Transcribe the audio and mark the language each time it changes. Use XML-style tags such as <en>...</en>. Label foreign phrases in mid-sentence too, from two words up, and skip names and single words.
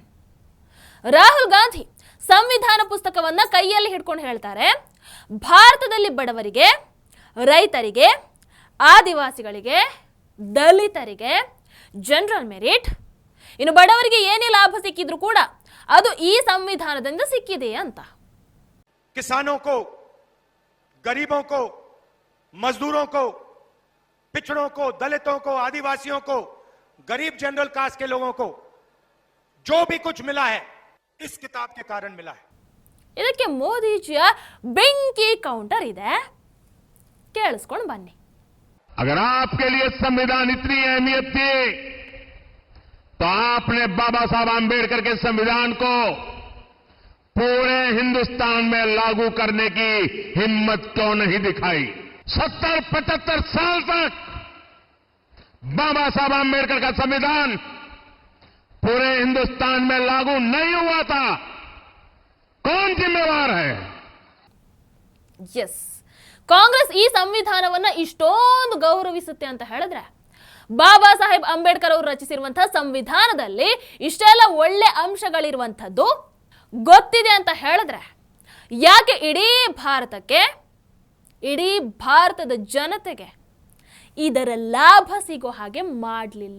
<kn>ರಾಹುಲ್ ಗಾಂಧಿ ಸಂವಿಧಾನ ಪುಸ್ತಕವನ್ನ ಕೈಯಲ್ಲಿ ಹಿಡ್ಕೊಂಡು ಹೇಳ್ತಾರೆ, ಭಾರತದಲ್ಲಿ ಬಡವರಿಗೆ, ರೈತರಿಗೆ, ಆದಿವಾಸಿಗಳಿಗೆ, ದಲಿತರಿಗೆ</kn> <en>general merit,</en> <kn>ಇನ್ನು ಬಡವರಿಗೆ ಏನೇ ಲಾಭ ಸಿಕ್ಕಿದ್ರು ಕೂಡ ಅದು ಈ ಸಂವಿಧಾನದಿಂದ ಸಿಕ್ಕಿದೆ ಅಂತ.</kn> <hi>किसानों को, गरीबों को, मजदूरों को, पिछड़ों को, दलितों को, आदिवासियों को, गरीब जनरल कास्ट के लोगों को जो भी कुछ मिला है इस किताब के कारण मिला है.</hi> <kn>ಇದಕ್ಕೆ ಮೋದಿಜಿಯ ಬೆಂಕಿ ಕೌಂಟರ್ ಇದೆ, ಕೇಳಿಸ್ಕೊಂಡು ಬನ್ನಿ.</kn> <hi>अगर आपके लिए संविधान इतनी अहमियत थी तो आपने बाबा साहब आंबेडकर के संविधान को पूरे हिंदुस्तान में लागू करने की हिम्मत क्यों नहीं दिखाई? 70-75 साल तक बाबा साहब आंबेडकर का संविधान पूरे हिंदुस्तान में लागू नहीं हुआ था. कौन जिम्मेवार है?</hi> <kn>ಎಸ್, ಕಾಂಗ್ರೆಸ್ ಈ ಸಂವಿಧಾನವನ್ನ ಇಷ್ಟೊಂದು ಗೌರವಿಸುತ್ತೆ ಅಂತ ಹೇಳಿದ್ರೆ ಬಾಬಾ ಸಾಹೇಬ್ ಅಂಬೇಡ್ಕರ್ ಅವರು ರಚಿಸಿರುವಂತಹ ಸಂವಿಧಾನದಲ್ಲಿ ಇಷ್ಟೆಲ್ಲ ಒಳ್ಳೆ ಅಂಶಗಳಿರುವಂಥದ್ದು ಗೊತ್ತಿದೆ ಅಂತ ಹೇಳಿದ್ರೆ ಯಾಕೆ ಇಡೀ ಭಾರತದ ಜನತೆಗೆ ಇದರ ಲಾಭ ಸಿಗೋ ಹಾಗೆ ಮಾಡಲಿಲ್ಲ?</kn>